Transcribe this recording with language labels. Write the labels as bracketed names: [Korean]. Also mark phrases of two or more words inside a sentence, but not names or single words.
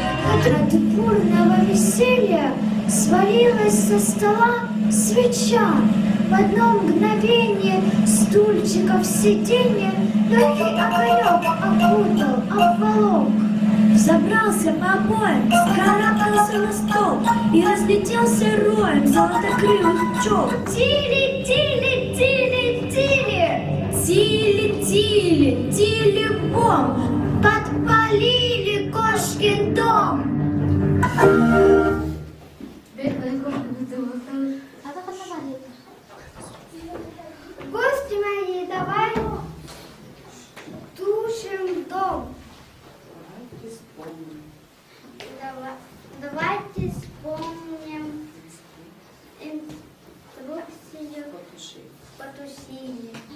[Russian] От бурного веселья свалилась со стола свеча. В одно мгновение стульчиков сиденье легкий огонек окутал, обволок. Взобрался по обоям, вскарабкался на стол и разлетелся роем золотокрылых пчел. Тили, тили, тили, тили, Тили-тили, тили-бом, подпалили кошкин дом. Гости мои, давай тушим дом. Давайте вспомним инструкцию потушили.